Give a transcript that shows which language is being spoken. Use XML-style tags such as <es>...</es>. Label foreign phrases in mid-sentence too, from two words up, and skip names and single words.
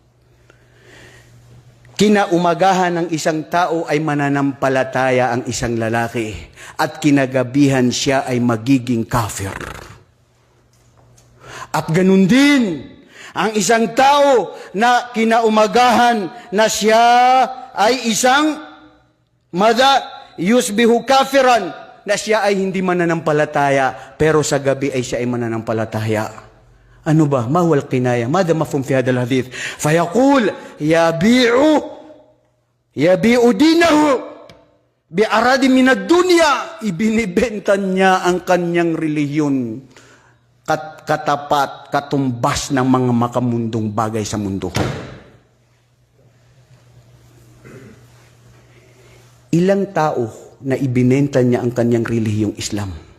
<tl>Kinaumagahan ng isang tao ay mananampalataya ang isang lalaki, at kinagabihan siya ay magiging kafir. At ganun din, ang isang tao na kinaumagahan na siya ay isang</tl> <ar>يصبح كافرا,</ar> <tl>na siya ay hindi mananampalataya, pero sa gabi ay siya ay mananampalataya. Ano ba?</tl> <ar>ما هو الكناية? ماذا مفهوم في هذا الحديث؟ فيقول، يبيع دينه بعرض من الدنيا.</ar> <tl>Ibinibenta niya ang kanyang relihiyon, katapat, katumbas ng mga makamundong bagay sa mundo. Ilang tao na ibinenta niya ang kanyang relihiyong Islam?</tl>